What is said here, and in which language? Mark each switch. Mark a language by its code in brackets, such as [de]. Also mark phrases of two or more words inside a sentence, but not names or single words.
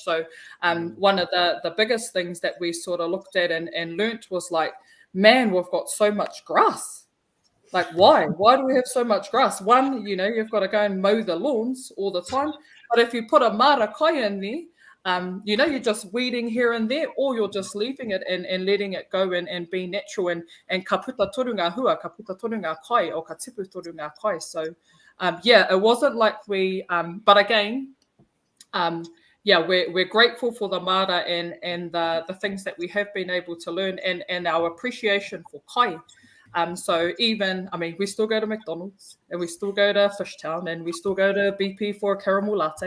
[en] So one of the biggest things that we sort of looked at and learnt was like, man, we've got so much grass. Like, why? Why do we have so much grass? One, you've got to go and mow the lawns all the time. But if you put a [mi] mara kai [en] in there, you're just weeding here and there, or you're just leaving it and letting it go and be natural. [mi] And ka puta toru ngā hua, ka puta toru ngā kai, or ka tipu toru ngā kai. [en] So, it wasn't like we, but again, we're grateful for the mara and the things that we have been able to learn and our appreciation for kai. So even, I mean, we still go to McDonald's and we still go to Fishtown and we still go to BP for a caramel latte.